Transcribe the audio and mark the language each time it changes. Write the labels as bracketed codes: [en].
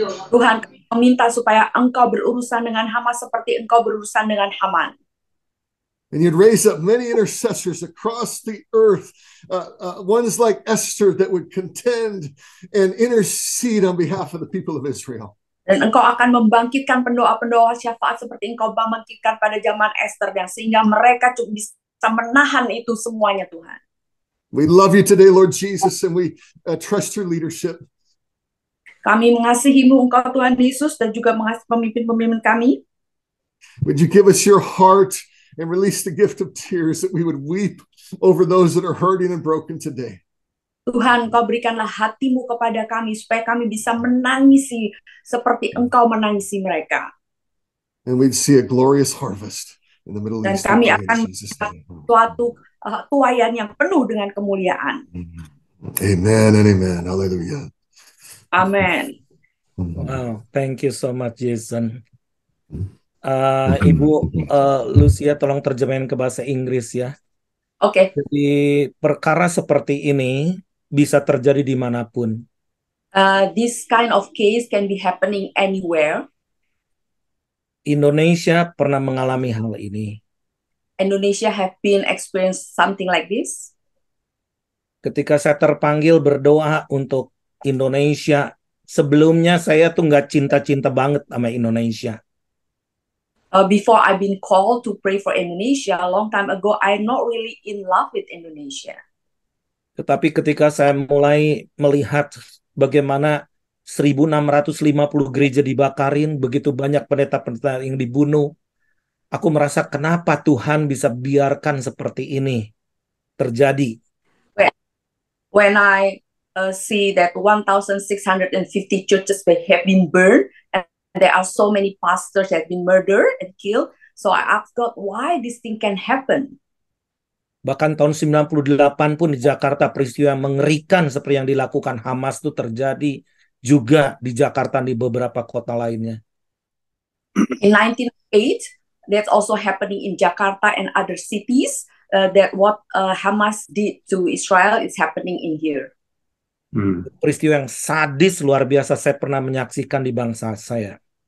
[id] Tuhan, kami meminta supaya Engkau berurusan dengan Hamas seperti Engkau berurusan dengan Haman. [en] And you'd raise up many intercessors across the earth, ones like Esther that would contend and intercede on behalf of the people of Israel. [id] Dan Engkau akan membangkitkan pendoa-pendoa syafaat seperti Engkau bangkitkan pada zaman Esther, dan sehingga mereka cukup bisa menahan itu semuanya, Tuhan. [en] We love you today, Lord Jesus, and we trust your leadership. [id] Kami mengasihi-Mu, Engkau Tuhan Yesus, dan juga mengasihi pemimpin-pemimpin kami. [en] Would you give us your heart and release the gift of tears that we would weep over those that are hurting and broken today. [id] Tuhan, Engkau berikanlah hati-Mu kepada kami supaya kami bisa menangisi seperti Engkau menangisi mereka. [en] And we'd see a glorious harvest in the Middle [id] Dan [en] East. [id] kami [en] in [id] akan [en] Jesus' [id] melihat [en] name. [id] suatu tuaian yang penuh dengan kemuliaan. [en] Amen and amen. Hallelujah. [id] Amin. [en] Wow, thank you so much, Jason. [id] Ibu Lucia, tolong terjemahin ke bahasa Inggris ya. Oke. Jadi perkara seperti ini bisa terjadi dimanapun. [en] This kind of case can be happening anywhere. [id] Indonesia pernah mengalami hal ini. [en] Indonesia have been experienced something like this. [id] Ketika saya terpanggil berdoa untuk Indonesia, sebelumnya saya tuh nggak cinta-cinta banget sama Indonesia. [en] Before I've been called to pray for Indonesia a long time ago, I'm not really in love with Indonesia. [id] Tetapi ketika saya mulai melihat bagaimana 1.650 gereja dibakarin, begitu banyak pendeta-pendeta yang dibunuh, aku merasa kenapa Tuhan bisa biarkan seperti ini terjadi. [en] When I see that 1,650 churches have been burned, and there are so many pastors that have been murdered and killed, so I asked God, why this thing can happen? [id] Bahkan tahun 98 pun di Jakarta peristiwa yang mengerikan seperti yang dilakukan Hamas itu terjadi juga di Jakarta dan di beberapa kota lainnya. [en] In 1908, that's also happening in Jakarta and other cities. That what Hamas did to Israel is happening in here. [id] Peristiwa yang sadis luar biasa saya pernah menyaksikan di bangsa saya.